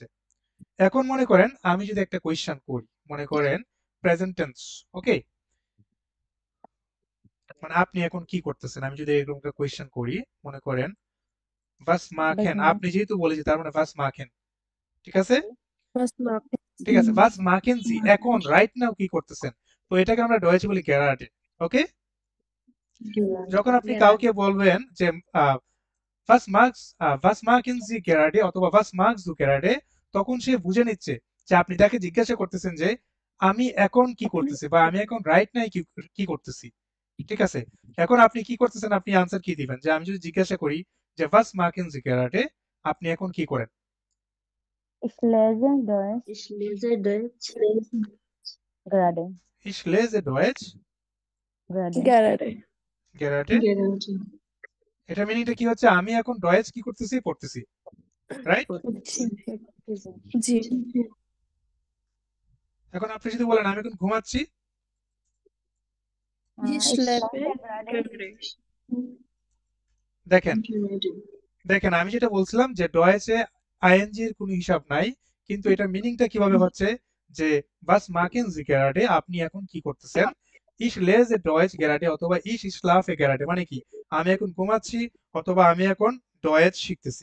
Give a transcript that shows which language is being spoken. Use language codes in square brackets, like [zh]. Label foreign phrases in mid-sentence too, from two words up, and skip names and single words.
[bn] এখন মনে করেন আমি যদি একটা কোয়েশ্চেন করি, মনে করেন [en] present tense, [bn] ওকে? মানে আপনি এখন কি করতেছেন? আমি যদি এরকম একটা কোয়েশ্চেন করি, মনে করেন [de] was machen, [bn] দেখেন আপনি যেহেতু বলেছি তার মানে [de] was machen, [bn] ঠিক আছে? [de] Was machen [bn] ঠিক আছে, [de] was machen Sie [bn] এখন [en] right now [bn] কি করতেছেন? তো এটাকে আমরা ডয়েচে বলি গ্যারাটে, ওকে? যখন আপনি কাউকে বলবেন যে [de] was machen Sie gerade [bn] অথবা [de] was machst du gerade, [bn] তখন সে বুঝে নিচ্ছে যে আপনি তাকে জিজ্ঞাসা করতেছেন যে আমি এখন কি করতেছি বা আমি এখন [en] right now [bn] কি করতেছি, ঠিক আছে? এখন আপনি কি করতেছেন, আপনি আনসার কি দিবেন? যে আমি যদি জিজ্ঞাসা করি যে [de] was machen Sie gerade, [bn] আপনি এখন কি করেন? [de] ich lese Deutsch Ich lese Deutsch gerade Ich lese Deutsch gerade gerade? gerade, [bn] এটা মিনিংটা কি হচ্ছে? আমি এখন ডয়েচ কি করতেছি? পড়তেছি, রাইট? জি। এখন আপনি যদি বলেন আমি এখন ঘুমাচ্ছি, [de] Ich ich schlafe schlafe gerade. [bn] দেখেন দেখেন আমি যেটা বলছিলাম যে ডয়েচে আইএনজি এর কোনো হিসাব নাই, কিন্তু এটা মিনিংটা কিভাবে হচ্ছে যে [de] was machen Sie gerade, [bn] আপনি এখন কি করতেছেন? [de] ich lese Deutsch gerade [bn] অথবা [de] ich schlafe gerade, [bn] মানে কি আমি এখন ঘুমাচ্ছি অথবা আমি এখন ডয়েচ শিখতেছি।